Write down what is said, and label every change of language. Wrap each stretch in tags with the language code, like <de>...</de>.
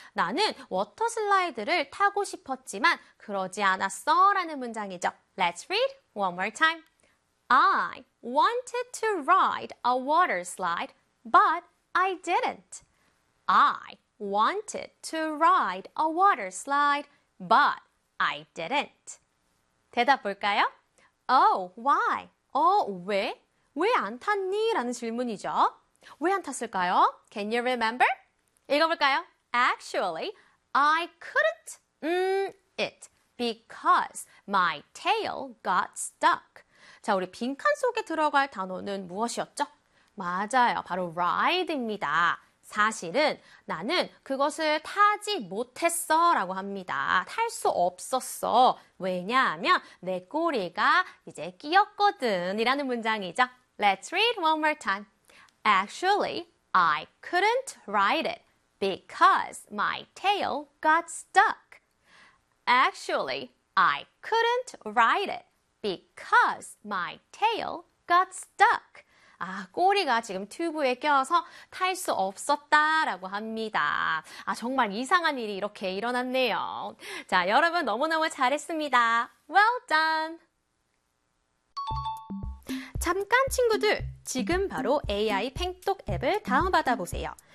<ko>나는 워터 슬라이드를 타고 싶었지만 그러지 않았어라는 문장이죠.</ko> <en>Let's read one more time. I wanted to ride a water slide, but I didn't. I wanted to ride a water slide, but I didn't.</en> <ko>대답 볼까요?</ko> <en>Oh, why?</en> <ko>왜? 왜안 탔니? 라는 질문이죠. 왜안 탔을까요?</ko> <en>Can you remember?</en> <ko>읽어볼까요?</ko> <en>Actually, I couldn't it because my tail got stuck.</en> <ko>자, 우리 빈칸 속에 들어갈 단어는 무엇이었죠? 맞아요. 바로 ride입니다. 사실은 나는 그것을 타지 못했어 라고 합니다. 탈수 없었어. 왜냐하면 내 꼬리가 이제 끼었거든. 이라는 문장이죠.</ko> <en>Let's read one more time. Actually, I couldn't ride it because my tail got stuck. Actually, I couldn't ride it because my tail got stuck.</en> <ko>아, 꼬리가 지금 튜브에 껴서 탈수 없었다라고 합니다. 아, 정말 이상한 일이 이렇게 일어났네요. 자, 여러분 너무너무 잘했습니다.</ko> <en>Well done!</en> <ko>잠깐 친구들, 지금 바로 AI 팽톡 앱을 다운받아 보세요.</ko>